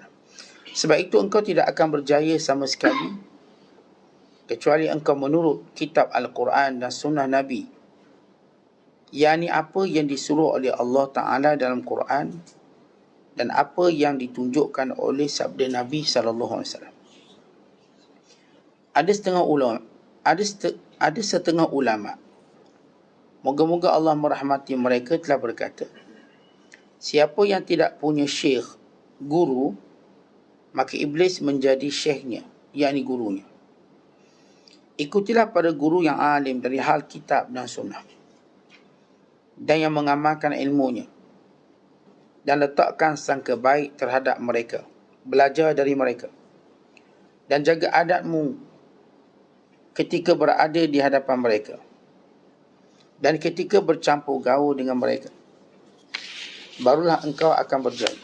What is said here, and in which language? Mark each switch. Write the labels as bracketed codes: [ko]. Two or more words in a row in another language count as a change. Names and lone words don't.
[ms] Sebab itu engkau tidak akan berjaya sama sekali kecuali engkau menurut kitab Al-Quran dan sunnah Nabi, yakni apa yang disuruh oleh Allah Ta'ala dalam Quran dan apa yang ditunjukkan oleh sabda Nabi SAW. Ada setengah ulama, moga-moga Allah merahmati mereka, telah berkata, siapa yang tidak punya syekh, guru, maka iblis menjadi syekhnya, yakni gurunya. Ikutilah pada guru yang alim dari hal kitab dan sunnah, dan yang mengamalkan ilmunya, dan letakkan sangka baik terhadap mereka, belajar dari mereka, dan jaga adatmu ketika berada di hadapan mereka, dan ketika bercampur gaul dengan mereka, barulah engkau akan berjaya.